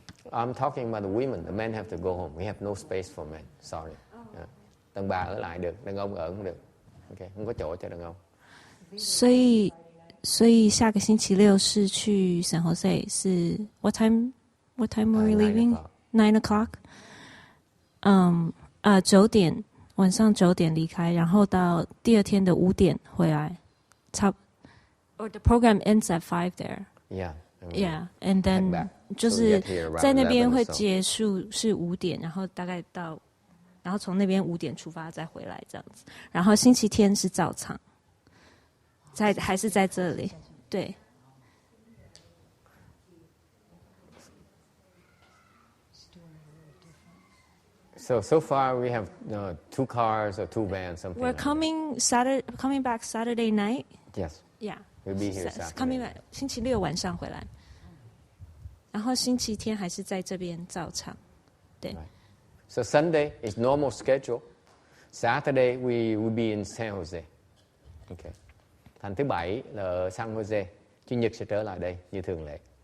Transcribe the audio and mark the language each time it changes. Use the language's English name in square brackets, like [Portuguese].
[English] I'm talking about the women. The men have to go home. We have no space for men. Sorry. [Vietnamese] Đàn bà ở lại được, đàn ông ở không được. Okay, không có chỗ cho đàn ông. [Chinese] 所以下个星期六是去 San Jose， 是 [English] What time are we leaving? [Chinese] 9:00。 9点，晚上9点离开，然后到第二天的5点回来。 [English] Or the program ends at 5 there. Yeah, and then [Chinese] 就是在那边会结束是5点，然后大概到，然后从那边5点出发再回来这样子。然后星期天是早场，还是在这里？对。 [English] So far we have 2 cars or 2 vans, something. We're like coming back Saturday night. Yes. Yeah. We'll be here Saturday. Coming back [Chinese] 星期六晚上回来，然后星期天还是在这边照常。对。 [English] Right. So Sunday is normal schedule. Saturday we will be in San Jose. Okay. [Vietnamese] Thành thứ Bảy là ở San Jose. Chủ nhật sẽ trở lại đây như thường lệ.